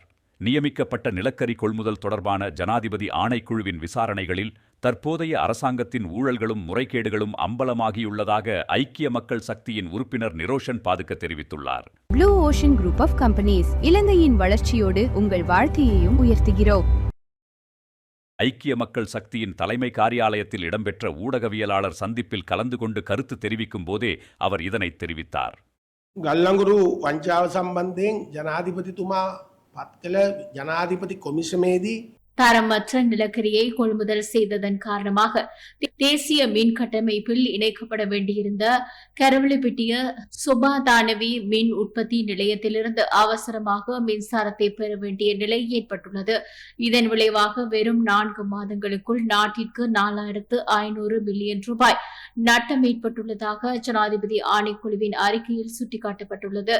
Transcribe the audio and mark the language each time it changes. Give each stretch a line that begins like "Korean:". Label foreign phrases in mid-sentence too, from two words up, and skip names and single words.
Tamil: நியமிக்கப்பட்ட நிலக்கரி கொள்முதல் தொடர்பான ஜனாதிபதி ஆணைக்குழுவின் விசாரணைகளில் தற்போதைய அரசாங்கத்தின் ஊழல்களும் முறைகேடுகளும் அம்பலமாகியுள்ளதாக ஐக்கிய மக்கள் சக்தியின் உறுப்பினர் நிரோஷன் பாதுக்க தெரிவித்துள்ளார். ப்ளூ ஓஷன் குரூப் ஆஃப் கம்பெனிஸ் இலங்கையின் வளர்ச்சியோடு உங்கள் வாழ்க்கையையும் உயர்த்துகிறோம். ஐக்கிய மக்கள் சக்தியின் தலைமை காரியாலயத்தில் இடம்பெற்ற ஊடகவியலாளர் சந்திப்பில் கலந்து கொண்டு கருத்து தெரிவிக்கும் போதே அவர் இதனை தெரிவித்தார்.
Sinhala: ගල්ලංගුරු වංචාව සම්බන්ධයෙන් ජනාධිපතිතුමා පත් කළ ජනාධිපති කොමිසමේදී
Tamil: தரமற்ற நிலக்கரியை கொள்முதல் செய்ததன் காரணமாக தேசிய மின் கட்டமைப்பில் இணைக்கப்பட வேண்டியிருந்த கரவலிப்பிட்டிய சுபாதானவி மின் உற்பத்தி நிலையத்திலிருந்து அவசரமாக மின்சாரத்தை பெற வேண்டிய நிலை ஏற்பட்டுள்ளது. இதன் விளைவாக வெறும் 4 மாதங்களுக்குள் நாட்டிற்கு 4500 மில்லியன் ரூபாய் நட்டம் ஏற்பட்டுள்ளதாக ஜனாதிபதி ஆணைக்குழுவின் அறிக்கையில் சுட்டிக்காட்டப்பட்டுள்ளது.